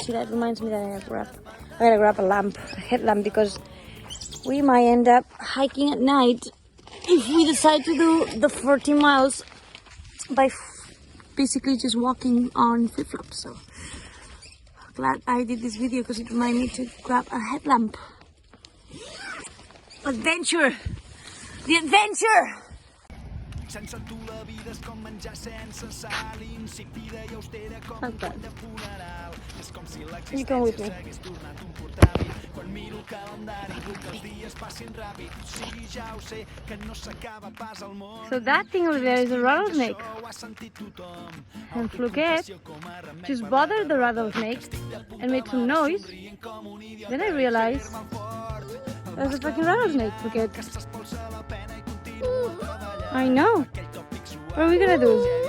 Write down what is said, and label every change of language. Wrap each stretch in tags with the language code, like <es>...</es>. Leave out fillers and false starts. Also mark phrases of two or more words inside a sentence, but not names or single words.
<en>See, that reminds me that I gotta grab a lamp, a headlamp, because we might end up hiking at night if we decide to do the 14 miles by basically just walking on flip-flops. So glad I did this video because it reminded me to grab a headlamp. Adventure! The adventure!</en> <ca>Sense tu la vida és com menjar sense sal, insípida i austera com un pont de funeral. És com si l'existència s'hagués tornat un portàbil. Quan miro el calendari vull que els dies passin ràpid. Sí, ja ho sé, que no s'acaba pas al món.</ca> <en>So that thing over there is a rattlesnake. And Floquet just bothered the rattlesnake and made some noise. Then I realized there's a fucking rattlesnake, Floquet. I know. What are we gonna do?</en>